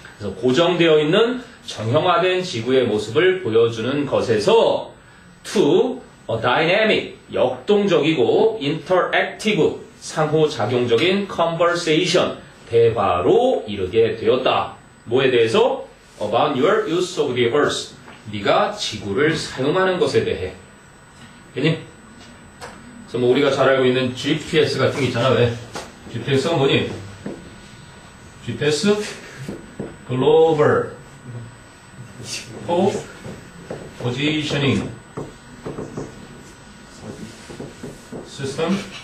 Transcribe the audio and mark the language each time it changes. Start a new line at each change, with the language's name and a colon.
Korean: 그래서 고정되어 있는 정형화된 지구의 모습을 보여주는 것에서
English: to a dynamic,
Korean: 역동적이고
English: interactive,
Korean: 상호작용적인
English: conversation,
Korean: 대화로 이르게 되었다. 뭐에 대해서?
English: About your use of the earth.
Korean: 네가 지구를 사용하는 것에 대해. 그니? 그래서 뭐 우리가 잘 알고 있는 GPS 같은 게 있잖아. 왜? GPS가 뭐니? GPS
English: Global Positioning System.